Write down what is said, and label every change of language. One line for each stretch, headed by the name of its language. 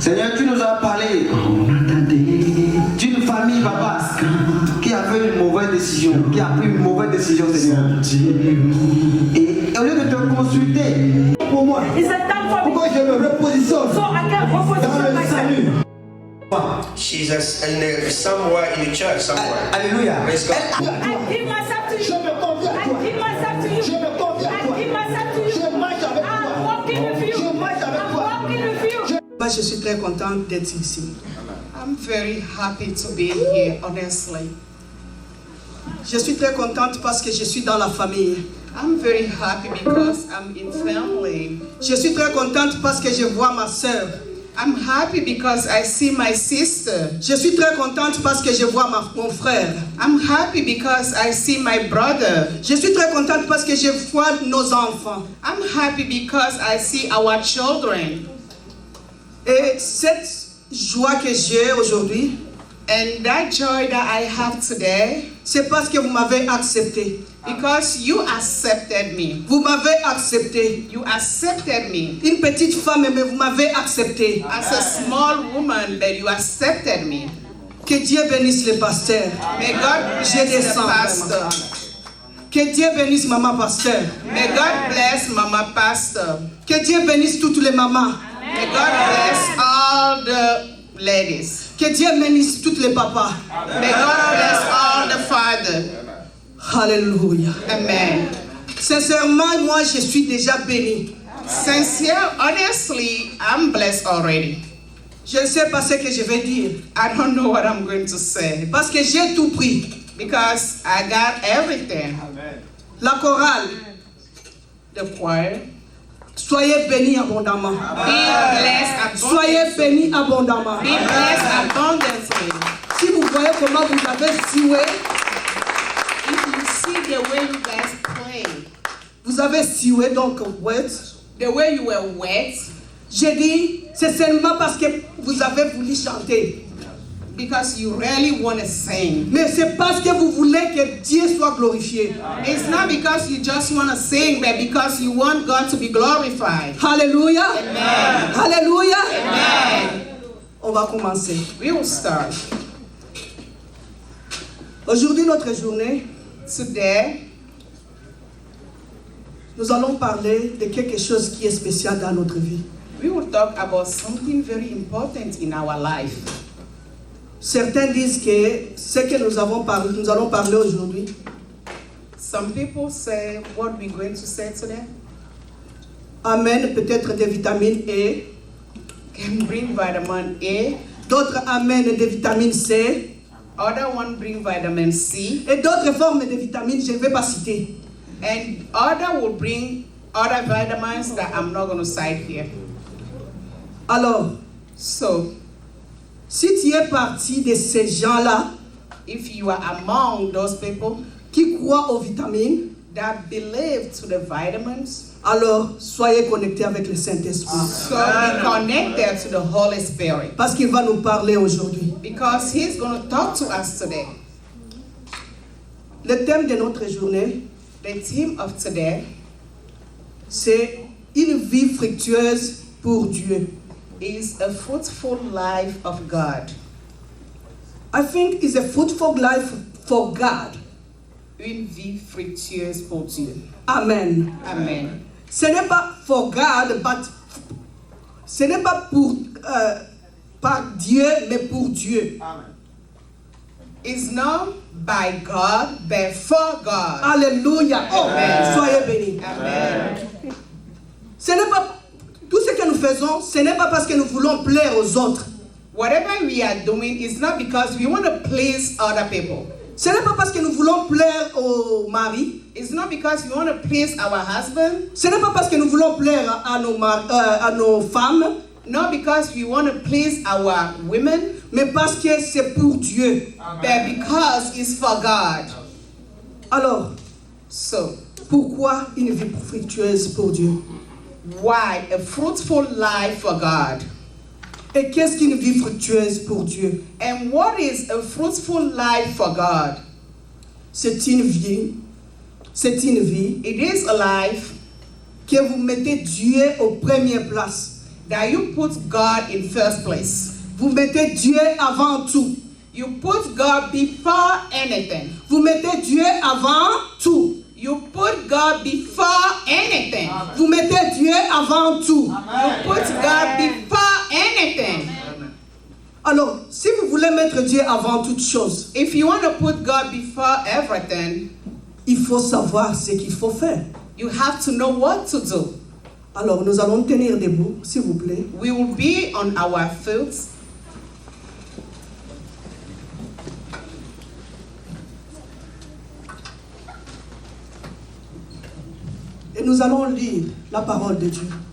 French: Seigneur, tu nous as parlé
English: Another day
French: d'une famille, papa, qui a fait une mauvaise décision, qui a pris une mauvaise décision, Seigneur. Et au lieu de te consulter pour moi,
English: It's a time for me.
French: pourquoi je me repositionne
English: So I can
French: dans
English: reposition
French: le
English: myself.
French: salut?
English: She's somewhere in the church somewhere.
French: Alléluia.
English: Praise God. I give myself to
French: Je
English: you.
French: me confie à
English: I
French: toi.
English: give myself to you.
French: Je me confie à
English: I
French: toi.
English: give myself to you.
French: Je marche avec
English: I'm
French: toi.
English: walking with you.
French: Je marche avec
English: I'm
French: toi.
English: walking with you.
French: Moi, je suis très contente d'être ici.
English: I'm very happy to be here, honestly.
French: Je suis très contente parce que je suis dans la famille.
English: I'm very happy because I'm in family.
French: Je suis très contente parce que je vois ma sœur.
English: I'm happy because I see my sister.
French: Je suis très contente parce que je vois mon frère.
English: I'm happy because I see my brother.
French: Je suis très contente parce que je vois nos enfants.
English: I'm happy because I see our children.
French: Et cette joie que j'ai aujourd'hui,
English: And that joy that I have today,
French: c'est parce que vous m'avez accepté.
English: because you accepted me.
French: Vous m'avez accepté.
English: You accepted me.
French: Une petite femme, mais vous m'avez accepté.
English: As a small woman, that you accepted me.
French: Que Dieu bénisse les pasteurs.
English: May God
French: Je
English: bless the
French: descends
English: pastor.
French: vraiment. Que Dieu bénisse maman pasteur.
English: May God bless Mama Pastor.
French: Que Dieu bénisse toutes les mamans.
English: May God bless all the ladies.
French: Que Dieu bénisse toutes les papas.
English: May God bless all the fathers.
French: Alléluia.
English: Amen.
French: Sincèrement, moi, je suis déjà béni.
English: Honestly, I'm blessed already.
French: Je ne sais pas ce que je vais dire.
English: I don't know what I'm going to say
French: Parce que j'ai tout pris.
English: because I got everything.
French: La chorale,
English: The choir.
French: soyez bénis abondamment.
English: Be blessed
French: Soyez
English: abundantly.
French: bénis abondamment.
English: Be blessed abundantly.
French: Si vous voyez comment vous avez sioué,
English: If you see the way you guys play,
French: vous avez sioué, donc, ouais.
English: the way you were wet,
French: J'ai dit, c'est seulement parce que vous avez voulu chanter.
English: because you really want to sing.
French: Mais c'est parce que vous voulez que Dieu soit glorifié.
English: It's not because you just want to sing, but because you want God to be glorified.
French: Alléluia.
English: Amen.
French: Alléluia.
English: Amen.
French: On va commencer.
English: We will start.
French: Aujourd'hui, notre journée,
English: Today,
French: nous allons parler de quelque chose qui est spécial dans notre vie.
English: we will talk about something very important in our life.
French: Certains disent que ce que nous allons parler aujourd'hui,
English: Some people say what we're going to say today
French: amène peut-être des vitamines E,
English: can bring vitamin A,
French: d'autres amènent des vitamines C,
English: other one bring vitamin C,
French: et d'autres formes de vitamines, je ne vais pas citer.
English: and other will bring other vitamins that I'm not going to cite here.
French: Alors,
English: So,
French: si tu es parti de ces gens-là
English: if you are among those people
French: qui croient aux vitamines,
English: that believe to the vitamins,
French: alors soyez connectés avec le Saint-Esprit.
English: so be connected to the Holy Spirit,
French: Parce qu'il va nous parler aujourd'hui.
English: because He's going to talk to us today.
French: Le thème de notre journée,
English: The theme of today
French: c'est une vie fructueuse pour Dieu.
English: is a fruitful life of God. I think it's a fruitful life for God.
French: Une vie fructueuse pour Dieu.
English: Amen. Amen.
French: Ce n'est pas
English: for God, but
French: ce n'est pas pour par Dieu, mais pour Dieu.
English: It's not by God, but for God.
French: Alléluia. Oh,
English: Amen.
French: soyez bénis.
English: Amen.
French: Ce n'est pas tout ce que nous faisons, ce n'est pas parce que nous voulons plaire aux autres.
English: Whatever we are doing is not because we want to please other people.
French: Ce n'est pas parce que nous voulons plaire au mari.
English: It's not because we want to please our husband.
French: Ce n'est pas parce que nous voulons plaire à nos femmes,
English: Not because we want to please our women,
French: mais parce que c'est pour Dieu.
English: but because it's for God.
French: Alors,
English: So,
French: Pourquoi une vie fructueuse pour Dieu?
English: why a fruitful life for God?
French: Et qu'est-ce qu'une vie fructueuse pour Dieu?
English: And what is a fruitful life for God?
French: C'est une vie. C'est une vie
English: It is a life
French: que vous mettez Dieu aux premières places.
English: that you put God in first place.
French: Vous mettez Dieu avant tout.
English: You put God before anything.
French: Vous mettez Dieu avant tout.
English: You put God before anything.
French: Vous mettez Dieu avant tout.
English: You put God before anything.
French: Alors, si vous voulez mettre Dieu avant toute chose,
English: If you want to put God before everything,
French: il faut savoir ce qu'il faut faire.
English: you have to know what to do.
French: Alors, nous allons tenir debout, s'il vous plaît.
English: We will be on our feet.
French: Et nous allons lire la parole de Dieu.